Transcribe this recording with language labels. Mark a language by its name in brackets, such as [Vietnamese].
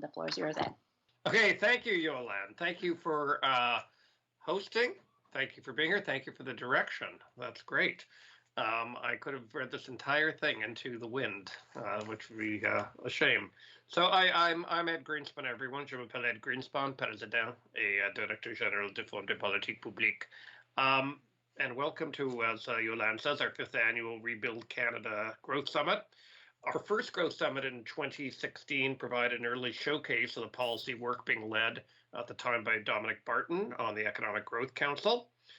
[English] The floor is yours, Ed. Okay, thank you, Yolande. Thank you for hosting. Thank you for being here. Thank you for the direction. That's great. I could have read this entire thing into the wind, which would be a shame. So I'm Ed Greenspan, everyone. [French] Je m'appelle Ed Greenspan, président et directeur général du Fonds de politique publique. [English] And welcome to, as Yolande says, our 5th annual Rebuild Canada Growth Summit. Our first growth summit in 2016 provided an early showcase of the policy work being led at the time by Dominic Barton on the Economic Growth Council.